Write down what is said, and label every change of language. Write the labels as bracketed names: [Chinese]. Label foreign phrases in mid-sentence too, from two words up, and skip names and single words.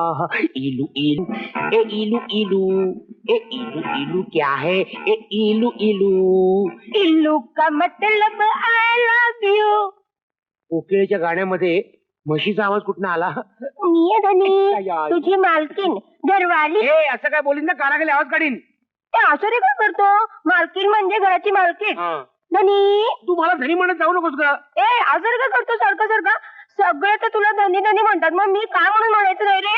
[Hindi] इलू इलू ए इलू इलू ए इलू इलू क्या है ए इलू इलू. इल्लू का मतलब [English] I love you. [Marathi] कोकिळेच्या गाण्यामध्ये म्हशीचा आवाज कुठनं आला? मी आहे धनी, तुझी मालकीन घरवाली. ए असं काय बोलीन ना कानाखाली आवाज काढीन. ते असं रे काय करतो? मालकीन म्हणजे घराची मालकीन. धनी तू मला धनी म्हणत जाऊ नकोस का? ए असं रे काय करतो सारखं सारखं? सगळे तर तुला धनी धनी म्हणतात, मग मी काय म्हणून म्हणायचं नाही रे?